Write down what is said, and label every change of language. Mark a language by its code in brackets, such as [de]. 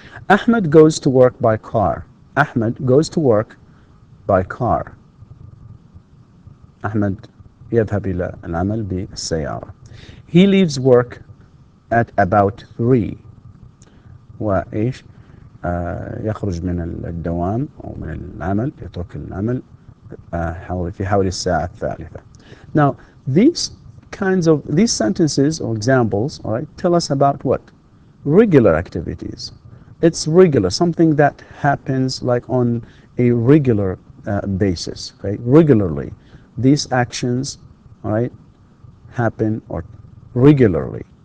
[en] Ahmed goes to work by car. Ahmed goes to work by car. [ar] أحمد يذهب إلى العمل بالسيارة. [en] He leaves work at about 3. [ar] وإيش؟ يخرج من الدوام أو من العمل، يترك العمل في حوالي الساعة 3. [en] Now, these sentences or examples, all right, tell us about what? Regular activities. It's regular, something that happens like on a regular basis, okay? Regularly. These actions, all right, happen or regularly.